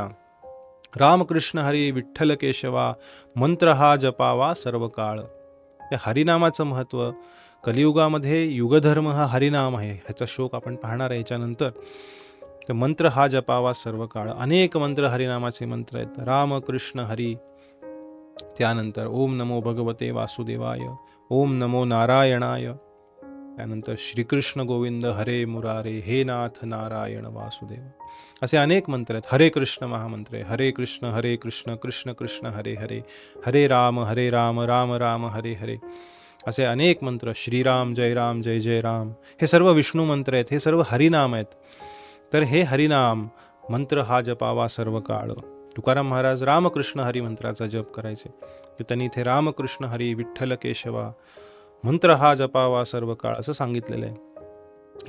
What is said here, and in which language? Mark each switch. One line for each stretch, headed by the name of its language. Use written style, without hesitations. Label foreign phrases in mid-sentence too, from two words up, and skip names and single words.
Marathi: रामकृष्ण हरी विठ्ठल केशवा, मंत्र हा जपावा सर्व काळ. त्या हरिनामाचं महत्त्व. कलियुगामध्ये युगधर्म हा हरिनाम आहे. ह्याचा शोक आपण पाहणार आहे याच्यानंतर. तर मंत्र हा जपावा सर्व काळ. अनेक मंत्र, हरिनामाचे मंत्र आहेत. रामकृष्ण हरी, त्यानंतर
Sanskrit: ओम नमो भगवते वासुदेवाय, ओम नमो नारायणाय,
Marathi: त्यानंतर
Sanskrit: श्रीकृष्ण गोविंद हरे मुरारे, हे नाथ नारायण वासुदेव.
Marathi: असे अनेक मंत्र आहेत. हरे कृष्ण महामंत्र आहे. हरे कृष्ण कृष्ण कृष्ण हरे हरे, हरे राम राम राम हरे हरे. असे अनेक मंत्र. श्रीराम जय जय राम. हे सर्व विष्णू मंत्र आहेत. हे सर्व हरिनाम आहेत. तर हे हरिनाम मंत्र हा जपावा सर्व काळ. तुकाराम महाराज रामकृष्ण हरी मंत्राचा जप करायचे. तर त्यांनी इथे रामकृष्ण हरी विठ्ठल केशवा, मंत्र हा जपावा सर्व काळ असं सांगितलेलं आहे.